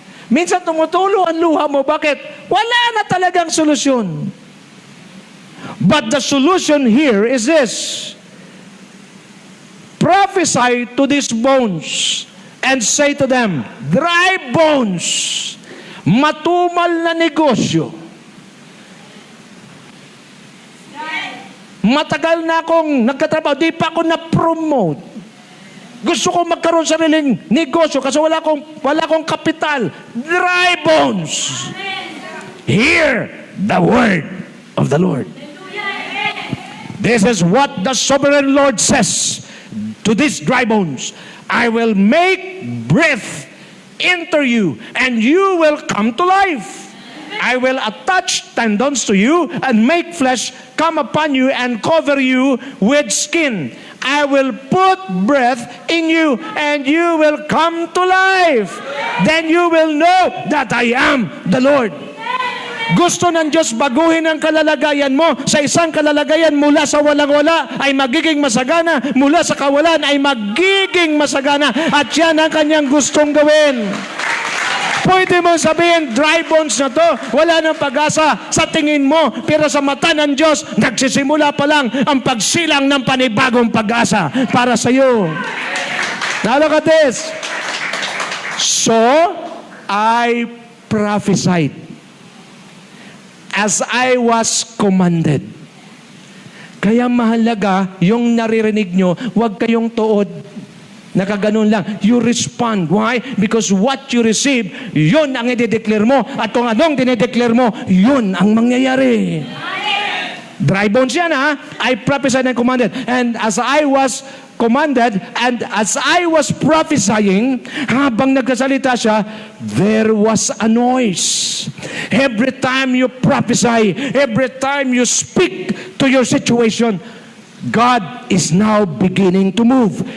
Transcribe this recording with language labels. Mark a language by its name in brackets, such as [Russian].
[Filipino] Minsan tumutulo ang luha mo. Bakit? Wala na talagang solusyon. [English] But the solution here is this. Prophesy to these bones and say to them, dry bones, [Filipino] matumal na negosyo. Matagal na akong nagkatrabaho, di pa ako na-promote. Gusto ko magkaroon sa sariling negosyo kasi wala akong kapital. [English] Dry bones. Hear the word of the Lord. This is what the sovereign Lord says to these dry bones. I will make breath enter you and you will come to life. I will attach tendons to you and make flesh come upon you and cover you with skin. I will put breath in you and you will come to life. Then you will know that I am the Lord. [Filipino] Gusto ng Diyos baguhin ang kalalagayan mo. Sa isang kalalagayan mula sa walang-wala ay magiging masagana. Mula sa kawalan ay magiging masagana. At yan ang kanyang gustong gawin. Pwede mo sabihin, dry bones na to, wala nang pag-asa sa tingin mo, pero sa mata ng Diyos, nagsisimula pa lang ang pagsilang ng panibagong pag-asa para sa iyo. [English] Now look at this. So, I prophesied as I was commanded. [Filipino] Kaya mahalaga yung naririnig nyo, huwag kayong tuod. Nakaganon lang. [English] You respond. Why? Because what you receive, [Filipino] yun ang i-declare mo. At kung anong dinideclare mo, yun ang mangyayari. Dry bones yan, ha? [English] I prophesied and commanded. And as I was commanded, and as I was prophesying, [Filipino] habang nagkasalita siya, [English] there was a noise. Every time you prophesy, every time you speak to your situation, God is now beginning to move.